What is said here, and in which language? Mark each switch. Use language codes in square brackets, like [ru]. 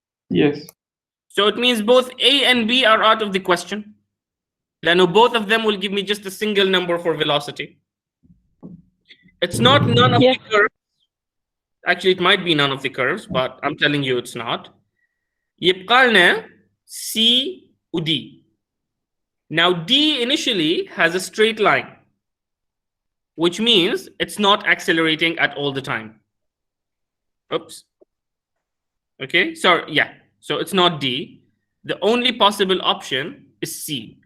[en] Yes. So it means both A and B are out of the question. Then both of them will give me just a single number for velocity. It's not none of the curves. Actually, it might be none of the curves, but I'm telling you it's not. [ar] يبقى لنا C و D. [en] Now D initially has a straight line, which means it's not accelerating at all the time. Oops. Okay, so yeah, so it's not D. The only possible option is C.